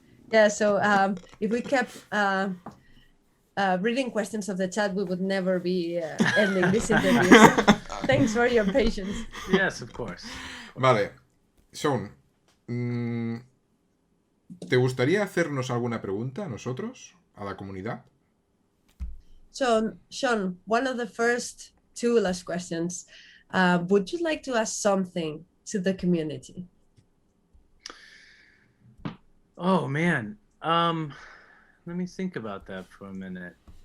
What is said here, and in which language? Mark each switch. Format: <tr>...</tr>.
<en>Yeah, so if we kept reading questions of the chat, we would never be ending this interview. So thanks for your patience. Yes, of course.</en> <es>Vale, Shawn, ¿te gustaría hacernos alguna pregunta a nosotros, a la comunidad?</es> <en>So, Shawn, one of the first two last questions. Would you like to ask something to the community? Oh man, let me think about that for a minute.</en>